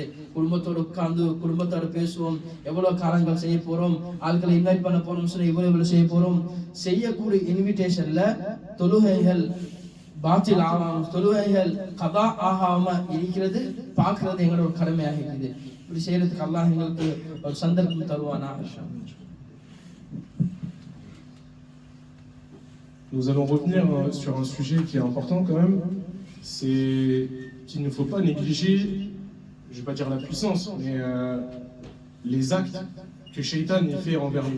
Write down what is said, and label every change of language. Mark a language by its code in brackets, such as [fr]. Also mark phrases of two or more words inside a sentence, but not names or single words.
[ta] குடும்பத்தோடு உட்கார்ந்து குடும்பத்தோட பேசுவோம், எவ்வளவு காலங்கள் செய்ய போறோம், ஆட்களை இன்வைட் பண்ண போறோம் சொன்னா இவ்வளவு செய்ய போறோம். செய்யக்கூடிய இன்விடேஷன்ல தொழுகைகள் பாத்தில் ஆகாம, தொழுகைகள் கதா ஆகாம இருக்கிறது பார்க்கிறது எங்களோட கடமையாக இருக்குது. இப்படி செய்யறதுக்கு அல்லாஹ் எங்களுக்கு ஒரு சந்தர்ப்பம் தருவானா. [fr] Nous allons revenir sur un sujet qui est important quand même, c'est qu'il ne faut pas négliger, je ne vais pas dire la puissance, mais les actes que Shaitan fait envers nous.